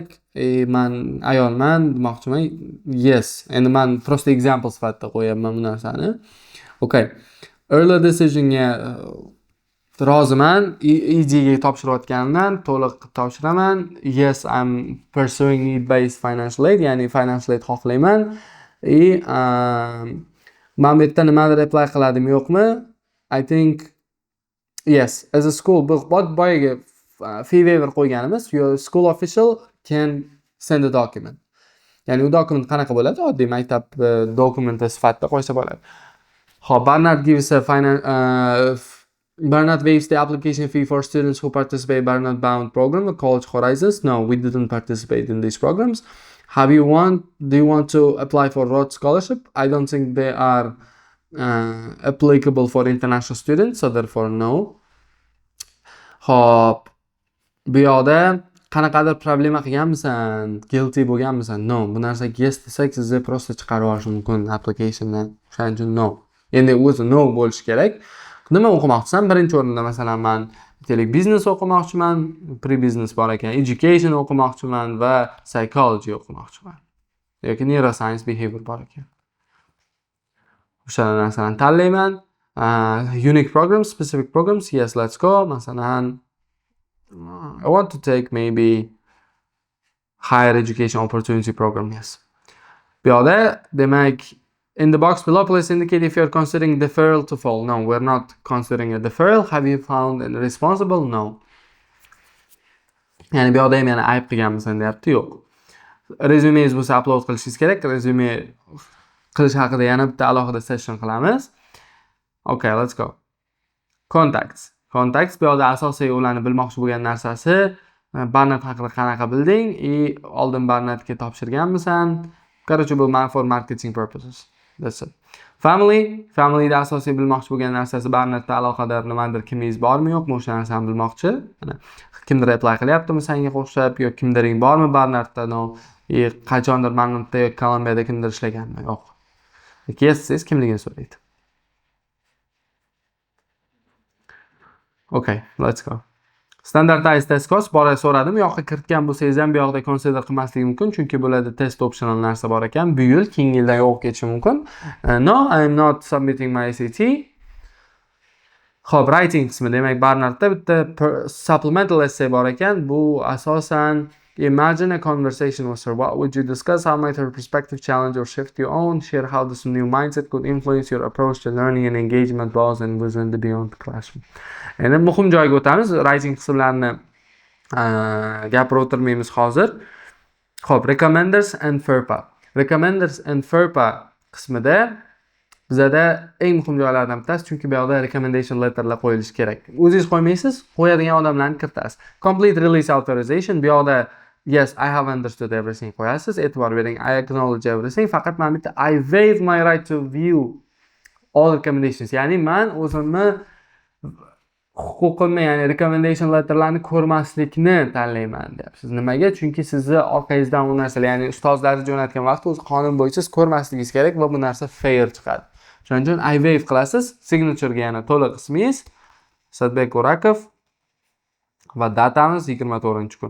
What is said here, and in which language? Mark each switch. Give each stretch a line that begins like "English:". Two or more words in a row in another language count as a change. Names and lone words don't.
Uzbek: Men ayolman demoqchiman.
English: Yes.
Uzbek: Endi men prosta example sifatida qo'yapman bu narsani.
English: Okay.
Uzbek: Early decisionga roziman. ED ga topshirayotganimdan to'liq topshiraman.
English: Yes, I'm pursuing need-based financial aid,
Uzbek: ya'ni financial aid xohlayman. Men bu yerda nimadir apply qiladim yo'qmi?
English: I think yes, as a school
Uzbek: boyaga fee waiver qo'yganimiz,
English: your school official can send a document.
Uzbek: Ya'ni u dokument qanaqa bo'ladi? Oddiy maktab dokumenti sifatida qo'ysa bo'ladi.
English: Xo'p, Barnard waives the application fee for students who participate in Barnard Bound program with College Horizons. No, we didn't participate in these programs. Do you want to apply for Rhodes Scholarship? I don't think they are applicable for international students, so therefore no.
Uzbek: Hop, bu yoqda qanaqadir problema qilganmisan, guilty bo'lganmisan?
English: No.
Uzbek: Bu narsaga yes desak, sizni prosta chiqarib yuborish mumkin applicationdan. Shuning uchun no. Endi o'zi no bo'lishi kerak. Nima o'qimoqchisan? Birinchi o'rinda masalan men aytaylik biznes o'qimoqchiman, pre-business bor ekan, education o'qimoqchiman va psychology o'qimoqchiman. Yoki
English: neuroscience, behavior
Uzbek: bor ekan. O'sha narsalarni tanlayman.
English: Unique programs, specific programs, yes, let's go. Masalan, I want to take maybe higher education opportunity program, yes.
Uzbek: Bu yoqda demak
English: in the box below, please indicate if you're considering deferral to fall. No, we're not considering a deferral. Have you found a responsible? No.
Uzbek: Yani bu yoqda ham yana ayb qilganmisan deyapti, yo'q. Resumengiz bo'lsa upload qilishingiz kerak. Resume qilish haqida yana bitta alohida session qilamiz.
English: Okay, let's go.
Uzbek: Contacts bu yoqda asosiy ularni bilmoqchi bo'lgan narsasi, Barnard haqida qanaqa bilding, oldin Barnardga topshirganmisan?
English: Короче, bu for marketing purposes. That's it.
Uzbek: Familyda asosiy bilmoqchi bo'lgan narsasi Barnardda aloqador nimadir kimingiz bormi yo'qmi, o'sha narsani bilmoqchi. Kimdir apply qilyaptimi senga o'xshab yoki kimdiring bormi Barnardda? No. Qachondir Barnardda yoki Kolumbiyada kimdir ishlaganmi? Yo'q. Yes, siz kimligini so'raydi.
English: Okay, let's go.
Uzbek: Standardized test course bora so'radim. Bu yoqqa kiritgan bo'lsangiz ham bu yoqda consider qilmaslik mumkin, chunki bularda
English: test optional
Uzbek: narsa bor ekan. Bu yil keyingi yildan o'qib ketishi mumkin.
English: No, I am not submitting my SAT.
Uzbek: Xo'p, writing qismi, demak Barnardda bitta supplemental essay bor ekan. Bu asosan
English: imagine a conversation with her. What would you discuss? How might her perspective challenge or shift your own? Share how this new mindset could influence your approach to learning and engagement goals and within the beyond classroom.
Uzbek: Endi muhim joyga o'tamiz. Writing qismlarini gapirib o'tirmaymiz hozir. Xo'p,
English: recommenders and FERPA
Uzbek: qismida bizada eng muhim joylardan bittasi, chunki bu yoqda
English: recommendation letterlar
Uzbek: qo'yilishi kerak. O'zingiz qo'ymaysiz, qo'yadigan odamlarni kiritasiz.
English: Complete release authorization,
Uzbek: bu yoqda
English: yes, I have understood everything
Uzbek: qo'yasiz. E'tibor bering,
English: I acknowledge everything.
Uzbek: Faqat men bitta
English: I waive my right to view all recommendations.
Uzbek: Ya'ni men o'zimni huquqimni, ya'ni
English: recommendation letterlarni
Uzbek: ko'rmaslikni tanlayman deyapsiz. Nimaga? Chunki sizni orqangizdan bu narsalar, ya'ni ustozlarni jo'natgan vaqt o'zi qonun bo'yicha siz ko'rmasligingiz kerak va bu narsa fair chiqadi. Shuning uchun
English: I waive
Uzbek: qilasiz. Signaturega yana to'liq ismingiz Sadbek O'rakov va datamiz 24-kun.